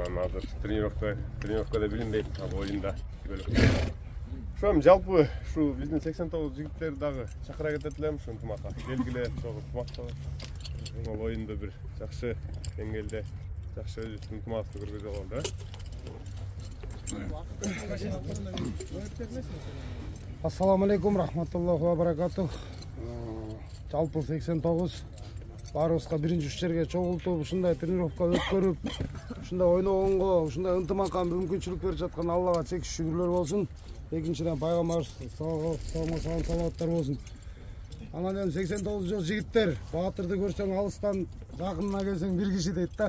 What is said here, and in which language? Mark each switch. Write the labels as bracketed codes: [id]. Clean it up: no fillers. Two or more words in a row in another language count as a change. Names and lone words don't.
[ky] Азыр тренировкада билинбейт, оюнда ошом жалпы ушу биздин 89 жигиттер дагы чакыра кетет элем ушу ынтымакка. Келгиле, чогуу ынтымакта. Бул оюнда бир жакшы деңгээлде, жакшы өзүбүздүн ынтымагыбызды көргөзө алалы да. [ar] السلام عليكم، رحمة الله وبركاته. [ky] Жалпы 89 баарыбызга биринчи үч жерге чогултуп, ушундай тренировка өткөрүп, ушундай ойногонго, ушундай ынтымакка мүмкүнчүлүк берип жаткан Аллага чексиз шүгүрлөр болсун. Экинчиден пайгамбарыбыз салаваттар болсун. Анан эми 89 жол жигиттер, баатырды көрсөң алыстан, жакынына келсең бир киши дейт да.